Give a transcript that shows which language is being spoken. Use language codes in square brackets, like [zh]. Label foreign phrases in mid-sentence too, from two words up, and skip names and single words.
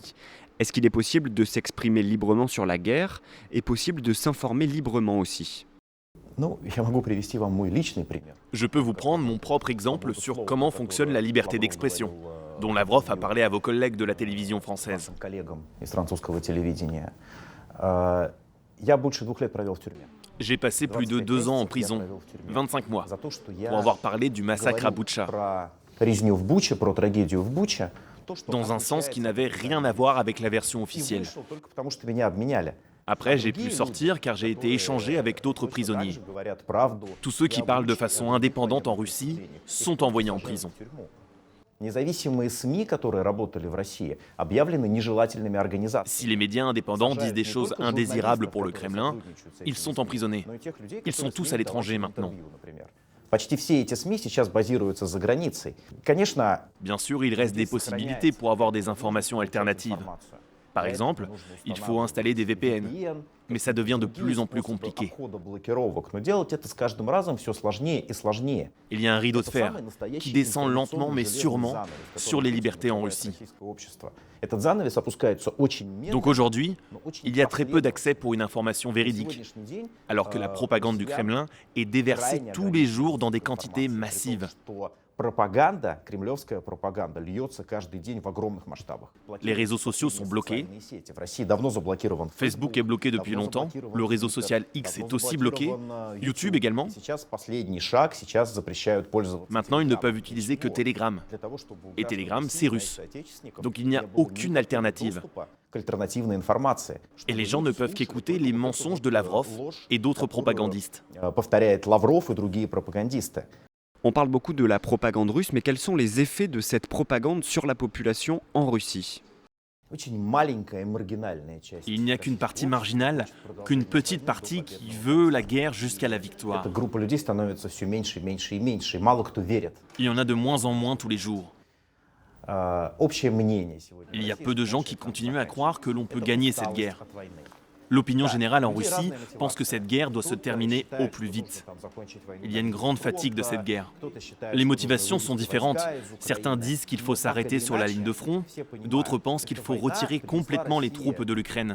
[fr] Est-ce qu'il est possible de s'exprimer librement sur la guerre et possible de s'informer librement aussi ? Je peux vous prendre mon propre exemple sur comment fonctionne la liberté d'expression, dont Lavrov a parlé à vos collègues de la télévision française. [ru] Я больше 2 лет провел в тюрьме. [fr] J'ai passé plus de 2 ans en prison, 25 mois, [ru] За то, что [fr] pour [ru] я [fr] avoir parlé du massacre à [ru] говорил [fr] Boutcha, [ru] про резню в Буче, про трагедию в Буче, то, что [fr] dans un sens qui n'avait rien à voir avec la version [ru] и [fr] officielle. [ru] вышел только потому, что меня обменяли. [fr] Après, j'ai pu sortir car j'ai été échangé avec d'autres prisonniers. [ru] Говорят правду. [fr] Tous ceux qui parlent de façon indépendante en Russie sont envoyés en prison. [ru] Независимые СМИ, которые работали в России, объявлены нежелательными организациями. [fr] Si les médias indépendants disent des choses indésirables pour le Kremlin, ils sont emprisonnés. Ils sont tous à l'étranger maintenant. [ru] Почти все эти СМИ сейчас базируются за границей. Конечно, [fr] Bien sûr, il reste des possibilités pour avoir des informations alternatives. Par exemple, il faut installer des VPN, mais ça devient de plus en plus compliqué. [ru] Но делать это с каждым разом все сложнее и сложнее. [fr] Il y a un rideau de fer qui descend lentement mais sûrement sur les libertés en Russie. [ru] Этот занавес опускается очень медленно. [fr] Donc aujourd'hui, [ru] но очень [fr] il y a très peu [ru] последовательно. [fr] d'accès pour une information [ru] На [fr] véridique, [ru] сегодняшний день, [fr] alors que la propagande du Kremlin est déversée tous les jours dans des quantités massives. [ru] что пропаганда, кремлевская пропаганда, льется каждый день в огромных масштабах. [fr] Les réseaux sociaux sont bloqués. [ru] Социальные сети. В России давно заблокирован [fr] Facebook est bloqué depuis [ru] давно [fr] longtemps, [ru] заблокирован [fr] le réseau Twitter, social X [ru] давно [fr] est aussi bloqué, [ru] заблокирован, [fr] YouTube également. [ru] И сейчас последний шаг, сейчас запрещают пользоваться. [fr] Maintenant, ils ne Telegram. peuvent utiliser que [ru] Почему? [fr] Telegram. [ru] Для того, чтобы у [fr] Et [ru] граждан [fr] Telegram, [ru] России, [fr] c'est [ru] моих [fr] russe. [ru] соотечественников, [fr] Donc il n'y a [ru] не было [fr] aucune [ru] никакого [fr] alternative. [ru] доступа к альтернативной информации. [fr] Et les gens ne peuvent qu'écouter les mensonges de Lavrov et d'autres propagandistes. [ru] Повторяет Лавров и другие пропагандисты. [fr] On parle beaucoup de la propagande russe, mais quels sont les effets de cette propagande sur la population en Russie? [ru] Очень маленькая и маргинальная часть. [fr] Il n'y a qu'une partie marginale, qu'une petite partie qui veut la guerre jusqu'à la victoire. [ru] Эта группа людей становится все меньше и меньше и меньше, и мало кто верит. [fr] Il y en a de moins en moins tous les jours. [ru] Общее мнение сегодня. [fr] Il y a peu de gens qui continuent à croire que l'on peut gagner cette guerre. L'opinion générale en Russie pense que cette guerre doit se terminer au plus vite. Il y a une grande fatigue de cette guerre. Les motivations sont différentes. Certains disent qu'il faut s'arrêter sur la ligne de front, d'autres pensent qu'il faut retirer complètement les troupes de l'Ukraine.